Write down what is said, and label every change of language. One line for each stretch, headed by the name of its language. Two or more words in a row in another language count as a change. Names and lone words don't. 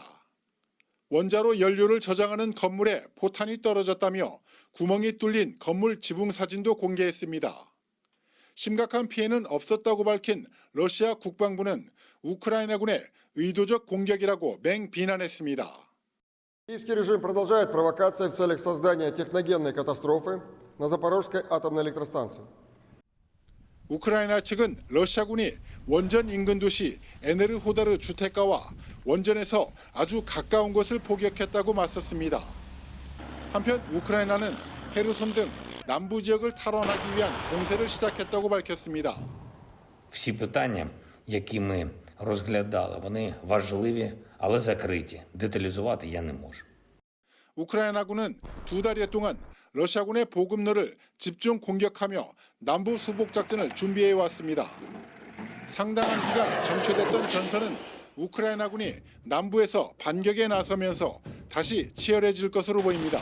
Korean: 원자로 연료를 저장하는 건물에 포탄이 떨어졌다며 구멍이 뚫린 건물 지붕 사진도 공개했습니다. 심각한 피해는 없었다고 밝힌 러시아 국방부는 우크라이나군의 의도적 공격이라고 맹비난했습니다.
Russian: Киевский режим продолжает провокации в целях создания техногенной катастрофы на Запорожской атомной электростанции.
Korean: 우크라이나 측은 러시아군이 원전 인근 도시 에네르호다르 주택가와 원전에서 아주 가까운 곳을 포격했다고 맞섰습니다. 한편 우크라이나는 헤르손 등 남부 지역을 탈환하기 위한 공세를 시작했다고 밝혔습니다.
Ukrainian: Всі питання, які ми розглядали, вони важливі, але закриті. деталізувати я не можу.
Korean: 우크라이나군은 2달여 동안 러시아군의 보급로를 집중 공격하며 남부 수복 작전을 준비해 왔습니다. 상당한 기간 정체됐던 전선은 우크라이나군이 남부에서 반격에 나서면서 다시 치열해질 것으로 보입니다.